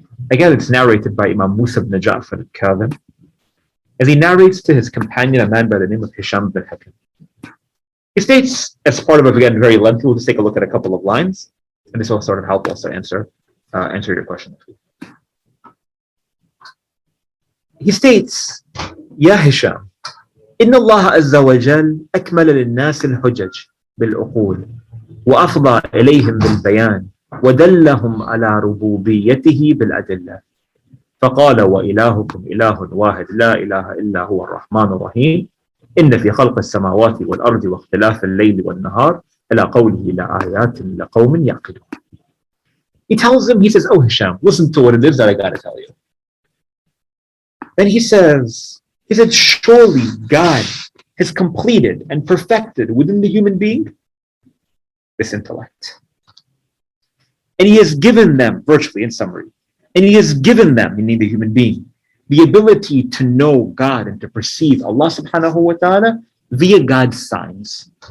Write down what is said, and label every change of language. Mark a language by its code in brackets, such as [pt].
[en] Again, it's narrated by Imam Musa ibn Jaffer al-Kadhim, as he narrates to his companion, a man by the name of Hisham ibn Hakim. He states, as part of, again, very lengthy, we'll just take a look at a couple of lines, and this will sort of help us to answer your question. He states, [ar] Ya Hisham, إن الله عز وجل أكمل للناس الحجج بالعقول وأفضى إليهم بالبيان ودلهم على ربوبيته بالأدلة فقال وإلهكم إله واحد لا إله إلا هو الرحمن الرحيم إن في خلق السماوات والأرض واختلاف الليل والنهار إلى قوله لآيات لقوم يعقلون. [en] He tells him, he says, oh Hisham, listen to what it is that I got to tell you. Then he said, surely God has completed and perfected within the human being this intellect. And he has given them, virtually in summary, and he has given them, meaning the human being, the ability to know God and to perceive Allah subhanahu wa ta'ala via God's signs.